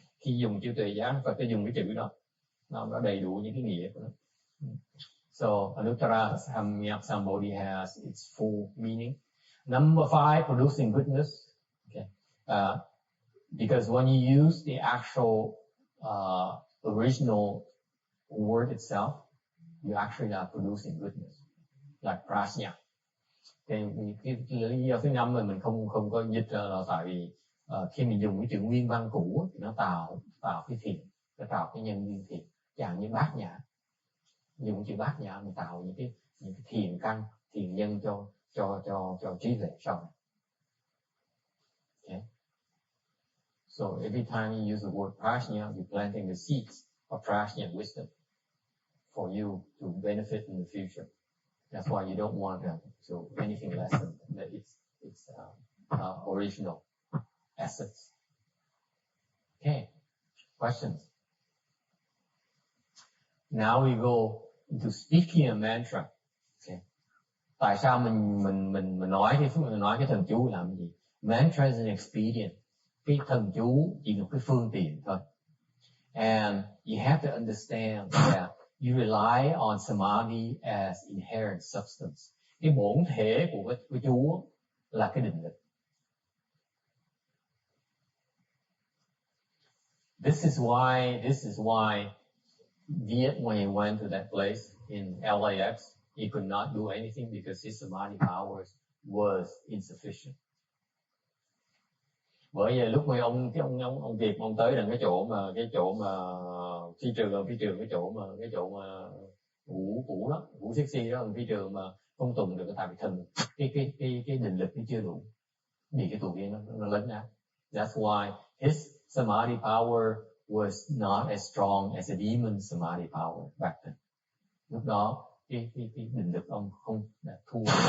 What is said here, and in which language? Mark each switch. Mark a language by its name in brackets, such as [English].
[Vietnamese] Khi dùng chữ tuệ giác, Phật sẽ dùng cái chữ đó, nó đầy đủ những cái nghĩa của nó. [English] So Anuttara Samyak Sambodhi has its full meaning. Number 5, producing goodness. Okay. Because when you use the actual original word itself, you actually are producing goodness, like prajna. [Vietnamese] Cái lý do thứ năm mà mình không có dịch là tại vì khi mình dùng cái chữ nguyên văn cũ thì nó tạo cái thiện, nó tạo cái nhân duyên thiện, chẳng như bát nhã. Dùng chữ bát nhã mình tạo những cái thiện căn, thiện nhân cho trí tuệ sau này. [English] Okay. So every time you use the word prajna, you're planting the seeds of prajna wisdom for you to benefit in the future. That's why you don't want to anything less than that. It's original essence. Okay, questions? Now we go into speaking a mantra. Okay. [Vietnamese] Tại sao mình nói cái thần chú làm cái gì? [English] Mantra is an expedient. [Vietnamese] Cái thần chú chỉ là cái phương tiện thôi. [English] And you have to understand that you rely on samadhi as inherent substance. [Vietnamese] Cái bổn thể của cái chú là cái định lực. [English] This is why Viet, when he went to that place in LAX, he could not do anything because his samadhi powers was insufficient. [Vietnamese] Bởi vì lúc mà ông Việt ông tới đến cái chỗ mà phi trường cái chỗ mà Vũ đó, Vũ sexy đó, phi trường mà không tùng được tại vì thần cái định lực nó chưa đủ, bị cái tù viên nó lấn át. [English] That's why his samadhi power was not as strong as a demon samadhi power back then. [Vietnamese] Lúc đó cái định lực ông không đã thua.